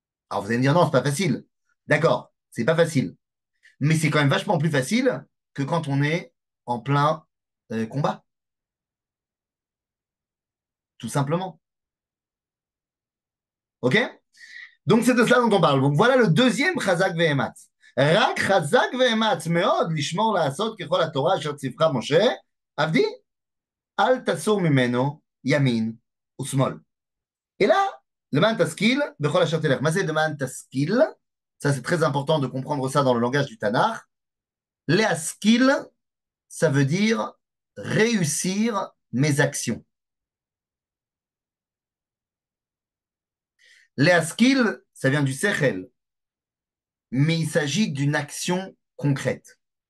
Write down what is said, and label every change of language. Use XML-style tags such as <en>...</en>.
<fr>Alors, vous allez me dire, non, c'est pas facile. D'accord, c'est pas facile. Mais c'est quand même vachement plus facile que quand on est en plein combat, tout simplement. OK? Donc, c'est de cela dont on parle. Donc, voilà le deuxième chazak ve'ematz.</fr> <he>רק חזק ואמץ מאוד לשמור לעשות ככל התורה אשר ציווך משה, עבדי, אל תסור ממנו ימין ושמאל.</he> <fr>Et là,</fr> <he>למען תשכיל בכל אשר תלך. מה זה למען תשכיל?</he> <fr>Ça, c'est très important de comprendre ça dans le langage du Tanakh. Léaskil, ça veut dire réussir mes actions. Léaskil, ça vient du sechel, mais il s'agit d'une action concrète.</fr>